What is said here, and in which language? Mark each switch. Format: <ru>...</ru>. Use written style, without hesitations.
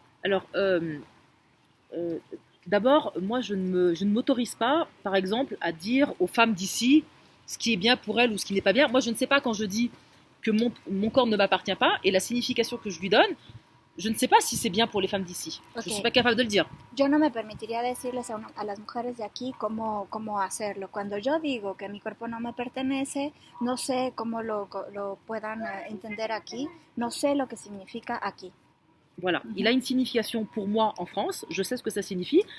<fr>Alors, d'abord, moi, je ne m'autorise pas, par exemple, à dire aux femmes d'ici ce qui est bien pour elles ou ce qui n'est pas bien. Moi, je ne sais pas quand je dis que mon corps ne m'appartient pas, et la signification que je lui donne, je ne sais pas si c'est bien pour les femmes d'ici. Okay. Je ne suis pas capable de le dire.</fr> <es>Yo no me permitiría decirles a las mujeres de aquí cómo hacerlo. Cuando yo digo que mi cuerpo no me pertenece, no sé cómo lo puedan entender aquí, no sé lo que significa aquí.</es> <fr>Voilà, il a une signification pour moi en France, je sais ce que ça signifie.</fr>